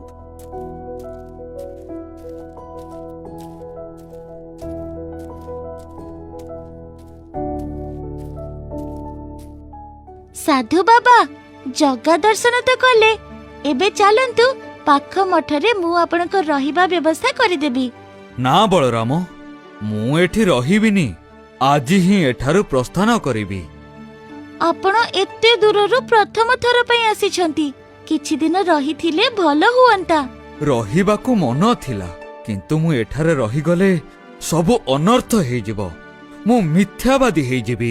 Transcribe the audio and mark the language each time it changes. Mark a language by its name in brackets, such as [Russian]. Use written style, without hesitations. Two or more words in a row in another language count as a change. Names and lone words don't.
[Odia] ସାଧୁ ବାବା ଜଗା ଦର୍ଶନ ତ କଲେ ଏବେ ଚାଲନ୍ତୁ ପାଖ ମଠରେ ମୁଁ ଆପଣ କୁ ରହିବା ବ୍ୟବସ୍ଥା କରି ଦେବି। ନା ବଳରାମ ମୁଁ ଏଠି ରହିବିନି। ଆଜି ହିଁ ଏଠାରୁ ପ୍ରସ୍ଥାନ କରିବି। ଆପଣ ଏତେ ଦୂରରୁ ପ୍ରଥମ ଥର ପାଇଁ ଆସିଛନ୍ତି। କିଛି ଦିନ ରହିଥିଲେ ଭଲ ହୁଅନ୍ତା। ରହିବାକୁ ମନ ଥିଲା କିନ୍ତୁ ମୁଁ ଏଠାରେ ରହି ଗଲେ ସବ ଅନର୍ଥ ହେଇ ଯିବ। ମୁଁ ମିଥ୍ୟାବାଦୀ ହେଇ ଯିବି।